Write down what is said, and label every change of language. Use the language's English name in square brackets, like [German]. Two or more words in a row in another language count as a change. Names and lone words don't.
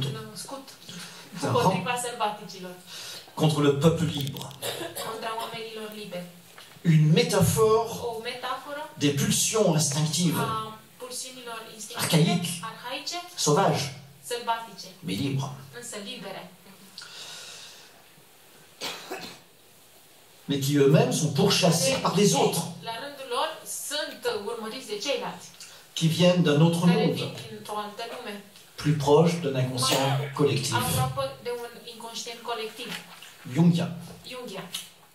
[Romanian] Scut. [French] C'est un [Romanian] Împotriva sălbaticilor, [French] contre le peuple libre. [Romanian] contra oamenilor liberi. [French] Une métaphore [Romanian] O metaforă [French] des pulsions instinctives, [Romanian] a pulsiunilor instinctive, [French] Arhaique. [Romanian] arhaice, [French] sauvages, [Romanian] sălbatice, [French] mais libres. [Romanian] însă libere. [French] Mais qui eux-mêmes sont pourchassés par les autres, [Romanian] La rândul lor sunt urmăriți de ceilalți, [French] qui viennent d'un autre [Romanian] care [French] monde, [Romanian] vin dintr-o altă lume, [French] plus proche d'un inconscient collectif, [Romanian] aproape de un inconștient colectiv, [French] jungien. [Romanian] Jungian.